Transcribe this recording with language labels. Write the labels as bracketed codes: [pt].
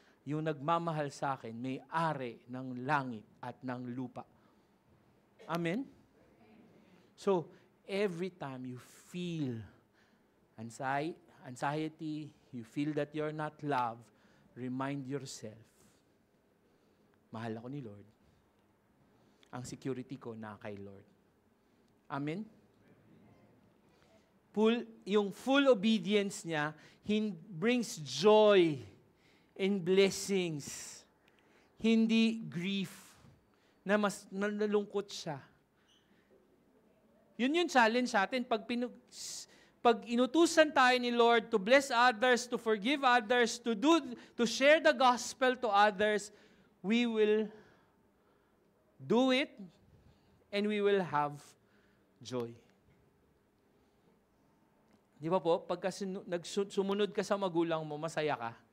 [tl] yung nagmamahal sa akin, may-ari ng langit at ng lupa. Amen? [en] So, every time you feel anxiety, you feel that you're not loved, remind yourself, [tl] mahal ako ni Lord. Ang security ko na kay Lord. Amen? [en] Yung full obedience niya brings joy and blessings. [tl] Hindi grief na mas nalulungkot siya. Yun yung challenge sa atin. Pag inutusan tayo ni Lord [en] to bless others, to forgive others, to share the gospel to others, we will do it and we will have joy. [tl] Di ba po? Pagka sumunod ka sa magulang mo, masaya ka.